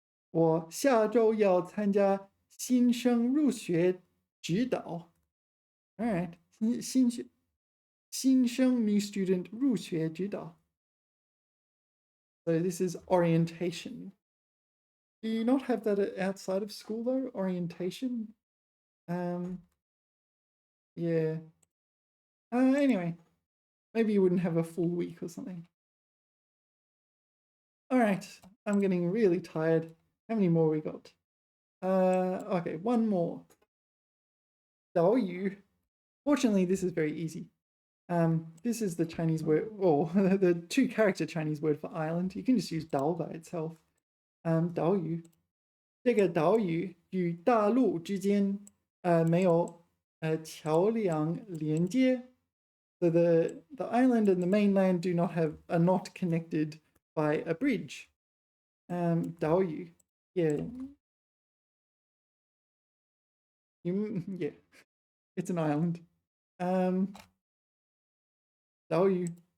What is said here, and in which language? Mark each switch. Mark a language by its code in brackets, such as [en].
[zh] 我下周要参加新生入学指导. [en] All right, 新生 new student 入学指导. So this is orientation. Do you not have that outside of school though? Orientation? Yeah. Anyway, maybe you wouldn't have a full week or something. All right, I'm getting really tired. How many more we got? Okay, one more. 岛屿. Fortunately, this is very easy. This is the Chinese word, or the two-character Chinese word for island. You can just use 岛 by itself. [zh] 岛屿. 这个岛屿与大陆之间没有桥梁连接. [en] So the island and the mainland are not connected by a bridge. [zh] 岛屿.Yeah. [en] Yeah. It's an island. 岛屿.